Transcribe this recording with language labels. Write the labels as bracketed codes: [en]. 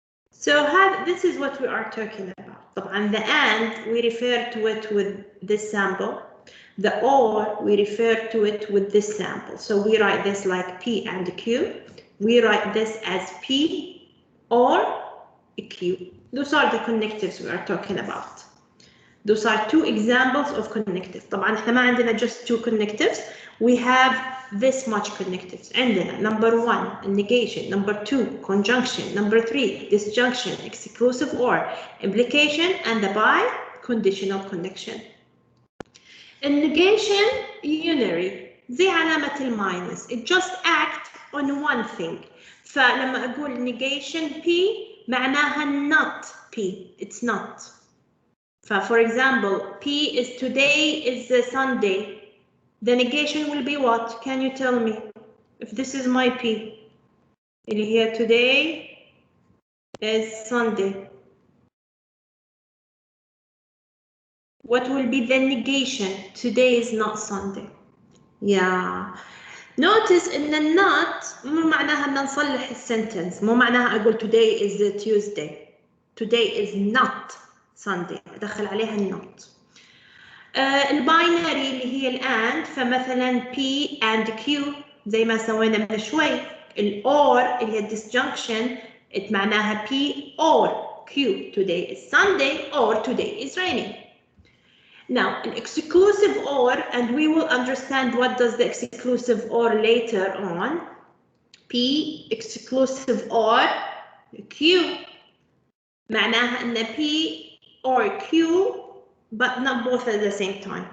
[en] So this is what we are talking about. [ar] طبعا [en] the and we refer to it with this sample. The or we refer to it with this sample. So we write this like P and Q. We write this as P or Q. Those are the connectives we are talking about. Those are two examples of connective. [ar] طبعا احنا ما عندنا [en] just two connectives. We have this much connectives. [ar] عندنا [en] number 1 negation, number 2 conjunction, number 3 disjunction, exclusive or, implication, and the bi-conditional connection. [ar] النegation unary زي علامة الماينس. [en] It just acts on one thing. [ar] فلما أقول [en] negation P [ar] معناها [en] not P. It's not. For example, P is today is Sunday. The negation will be what? Can you tell me? If this is my P. [ar] اللي [en] here today is Sunday. What will be the negation? Today is not Sunday. Yeah. [ar] Notice إن not مو معناها إن نصلح السنتنس. مو معناها أقول [en] today is Tuesday. Today is not Sunday. [ar] أدخل عليها النوت. الباينري اللي هي الآند فمثلا P and Q زي ما سوينا من شوي. الأور اللي هي disjunction معناها P or Q. [en] Today is Sunday or today is raining. Now, an exclusive or, and we will understand what does the exclusive or later on. P exclusive or Q [ar] معناها إن [en] P or Q but not both at the same time.